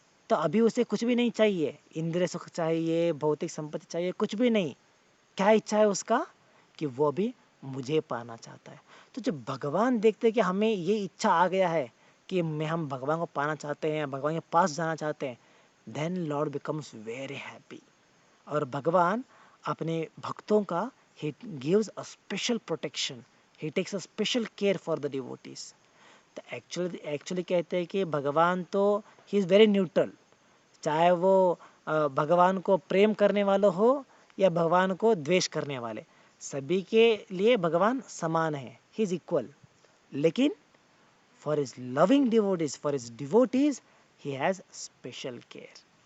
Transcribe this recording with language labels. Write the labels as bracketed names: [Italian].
[Hindi] तो अभी उसे कुछ भी नहीं चाहिए, इंद्रिय सुख चाहिए, भौतिक संपत्ति चाहिए, कुछ भी नहीं. क्या इच्छा है उसका, कि वो भी मुझे पाना चाहता है. तो जब भगवान देखते हैं कि हमें ये इच्छा आ गया है कि हम भगवान को पाना चाहते हैं, भगवान के पास जाना चाहते हैं, [English] Then lord becomes very happy. [Hindi] और भगवान अपने भक्तों का [English] he gives a special protection, he takes a special care for the devotees. [Hindi] तो एक्चुअली कहते हैं कि भगवान तो [English] he is very neutral, [Hindi] चाहे वो भगवान को प्रेम करने वाला हो या भगवान को द्वेष करने वाले, सभी के लिए भगवान समान है, [English] He is equal. लेकिन for his loving devotees, for his devotees, he has special care.